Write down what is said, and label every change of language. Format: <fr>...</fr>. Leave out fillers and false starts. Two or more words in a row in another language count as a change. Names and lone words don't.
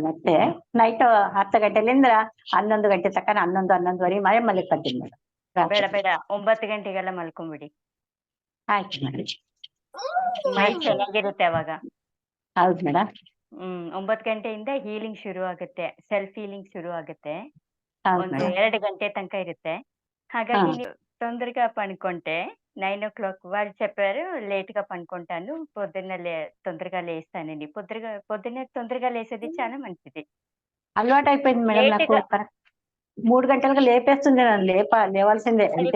<kn>ಮತ್ತೆ ನೈಟ್ 10 ಗಂಟೆಲಿಂದ 11 ಗಂಟೆ ತನಕ 11-11:30 ಮಲ್ಕೊಂತೀನಿ ಮೇಡಮ್. ಬೇಡ 9 ಗಂಟೆಗೆಲ್ಲ ಮಲ್ಕೊಂಡ್ಬಿಡಿ. ಆಯ್ತು ಮೇಡಮ್. ಮೈಂಡ್ ಚೆನ್ನಾಗಿರುತ್ತೆ ಅವಾಗ. ಹೌದು ಮೇಡಮ್. 9 ಗಂಟೆಯಿಂದ ಹೀಲಿಂಗ್ ಶುರು ಆಗುತ್ತೆ,</kn> <en>self healing</en> <kn>ಶುರು ಆಗುತ್ತೆ. ಒಂದು 2 ಗಂಟೆ ತನಕ ಇರುತ್ತೆ. ಹಾಗಾಗಿ ನೀವು</kn> <te>తొందరగా పనుకుంటే 9 o'clock వాళ్ళు చెప్పారు, లేట్ గా పనుకుంటాను, పొద్దున్నే తొందరగా లేస్తానని. పొద్దున్నే తొందరగా లేసేది చాలా మంచిది. అలవాటు అయిపోయింది మేడం నాకు. 3 గంటలకు లేపేస్తుంది నన్ను. లేవాల్సిందే అది అంతే.</te>